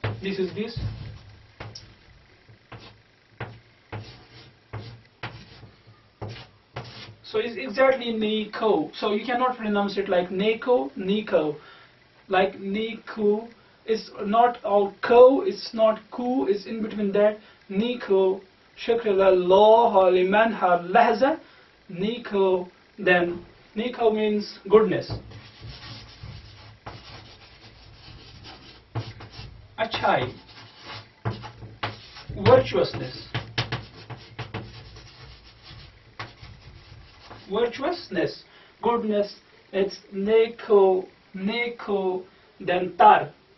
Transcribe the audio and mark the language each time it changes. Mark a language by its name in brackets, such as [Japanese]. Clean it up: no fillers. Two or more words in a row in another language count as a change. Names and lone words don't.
[English] This is this. So it's exactly Nico. So you cannot pronounce it like Nico, Nico. Like Nico. It's not all ko, it's not ku, it's in between that. Nico. [Persian] شکر لله لمن هر لحظه. [English] Nico. Then Nico means goodness. Achai. Virtuousness. Virtuousness, goodness, it's neko, neko, then tar.